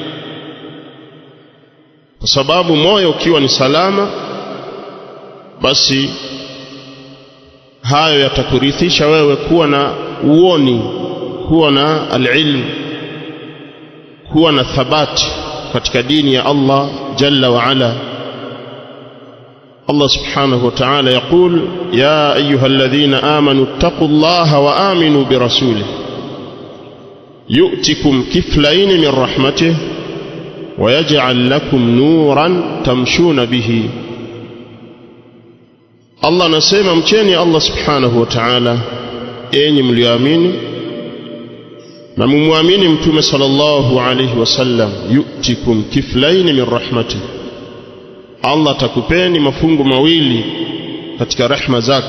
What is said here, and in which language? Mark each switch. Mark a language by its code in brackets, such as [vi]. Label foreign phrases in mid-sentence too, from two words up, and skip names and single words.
[sw] Kwa sababu moyo ukiwa ni salama, basi hayo yatakurithisha wewe kuwa na uoni, kuwa na alilm, kuwa na thabati katika dini ya Allah [ar] جل وعلا. الله سبحانه وتعالى يقول يا أيها الذين آمنوا اتقوا الله وآمنوا برسوله يؤتكم كفلين من رحمته ويجعل لكم نورا تمشون به. [sw] Allah anasema, mcheni Allah [ar] سبحانه وتعالى [sw] enyi mlioamini, na mumwamini mtume [ar] صلى الله عليه وسلم. يؤتكم كفلين من رحمته, [sw] Allah atakupeni mafungu mawili katika rehema zake.